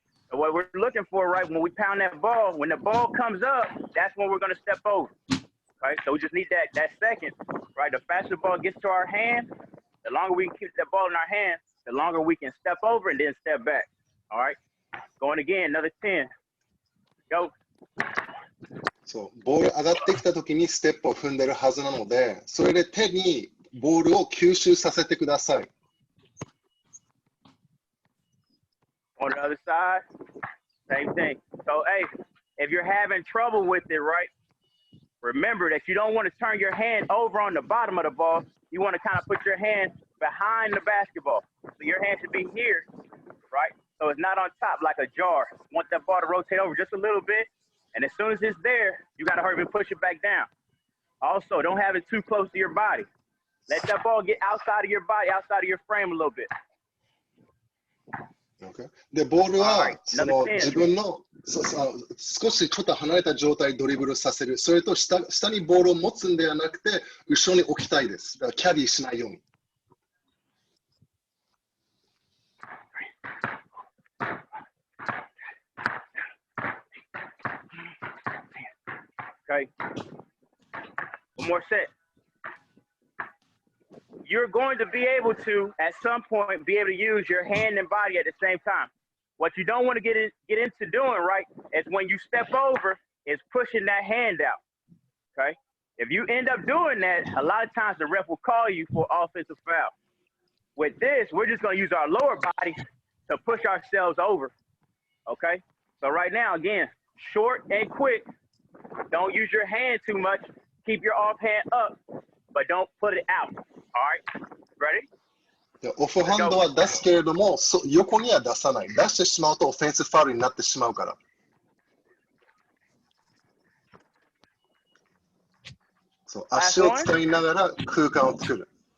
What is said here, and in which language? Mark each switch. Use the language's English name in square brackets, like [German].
[English] So what we're looking for, right, when we pound that ball, when the ball comes up, that's when we're going to step over. Right, so we just need that second, right? The faster the ball gets to our hand, the longer we can keep that ball in our hand, the longer we can step over and then step back. All right, going again, another 10. Go. [Japanese] そう、ボール上がってきたときにステップを踏んでるはずなので、それで手にボールを吸収させてください。 [English] On the other side, same thing. So, hey, if you're having trouble with it, right? Remember that you don't want to turn your hand over on the bottom of the ball. You want to kind of put your hand behind the basketball. So your hand should be here, right? So it's not on top like a jar. You want that ball to rotate over just a little bit. And as soon as it's there, you got to hurry and push it back down. Also, don't have it too close to your body. Let that ball get outside of your body, outside of your frame a little bit. Okay. [Japanese] で、ボールはその自分の少しちょっと離れた状態でドリブルさせる。それと下にボールを持つんではなくて、後ろに置きたいです。だからキャリーしないように。 [English] Okay. One more set. You're going to be able to, at some point, be able to use your hand and body at the same time. What you don't want to get into doing, right, is when you step over, is pushing that hand out, okay? If you end up doing that, a lot of times the ref will call you for offensive foul. With this, we're just going to use our lower body to push ourselves over, okay? So right now, again, short and quick. Don't use your hand too much. Keep your off hand up, but don't put it out. All right, ready? [Japanese] オフハンドは出すけれども、横には出さない。出してしまうとオフェンスファウルになってしまうから。そう、足を使いながら空間を作る。